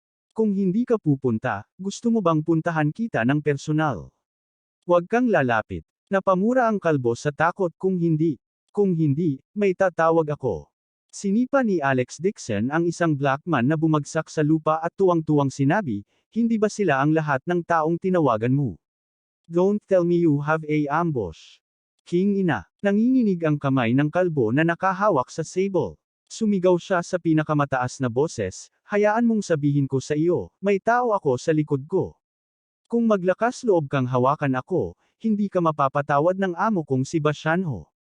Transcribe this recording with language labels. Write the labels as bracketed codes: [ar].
[tl] Kung hindi ka pupunta, gusto mo bang puntahan kita ng personal? Huwag kang lalapit. Napamura ang kalbo sa takot kung hindi. Kung hindi, may tatawag ako. Sinipa ni Alex Dixon ang isang black man na bumagsak sa lupa at tuwang-tuwang sinabi, hindi ba sila ang lahat ng taong tinawagan mo? [en] Don't tell me you have a ambush. [tl] King ina. Nanginginig ang kamay ng kalbo na nakahawak sa sable. Sumigaw siya sa pinakamataas na boses, hayaan mong sabihin ko sa iyo, may tao ako sa likod ko. Kung maglakas loob kang hawakan ako, hindi ka mapapatawad ng amo kong si Bashanho.